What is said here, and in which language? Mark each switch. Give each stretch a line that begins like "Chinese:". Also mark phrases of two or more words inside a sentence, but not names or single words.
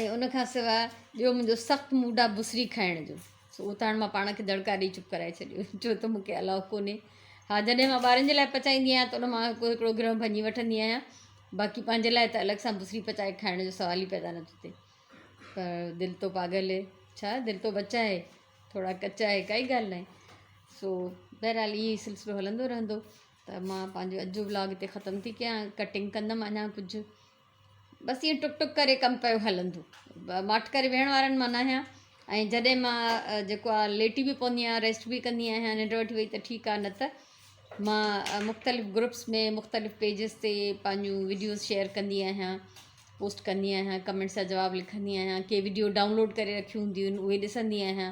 Sindhi: ऐं उन खां सवाइ ॿियो मुंहिंजो सख़्तु मूड आहे बुसरी खाइण जो। सो उहो त हाणे मां पाण खे दड़का ॾेई चुप कराए छॾियो, छो त मूंखे अलाउ कोन्हे। हा, जॾहिं मां ॿारनि जे लाइ पचाईंदी आहियां त उन मां हिकिड़ो गिरह भञी वठंदी आहियां, बाक़ी पंहिंजे लाइ त अलॻि सां बुसरी पचाए खाइण जो सवाल ई पैदा नथो थिए।
Hindi: पर दिलि तो पागल है, छा दिलि तो बच्चा है, थोड़ा कच्चा है,
Sindhi: काई ॻाल्हि न आहे। सो बहरहाल इहो ई सिलसिलो हलंदो रहंदो। त मां पंहिंजो अॼु जो व्लॉग हिते ख़तमु थी कयां। कटिंग कंदमि अञा कुझु, बसि ईअं टुक टुक करे कमु पियो हलंदो। माठ करे वेहण वारनि मां न आहियां। ऐं जॾहिं मां जेको आहे लेटी बि पवंदी आहियां, रेस्ट बि कंदी आहियां, निंड वठी वई त ठीकु आहे, न त मां मुख़्तलिफ़ ग्रुप्स में मुख़्तलिफ़ पेजिस ते पंहिंजूं
English: videos share
Sindhi: कंदी आहियां, पोस्ट कंदी आहियां, कमेंट्स जा जवाब लिखंदी आहियां, के
English: video download
Sindhi: करे रखियूं हूंदियूं आहिनि उहे ॾिसंदी आहियां।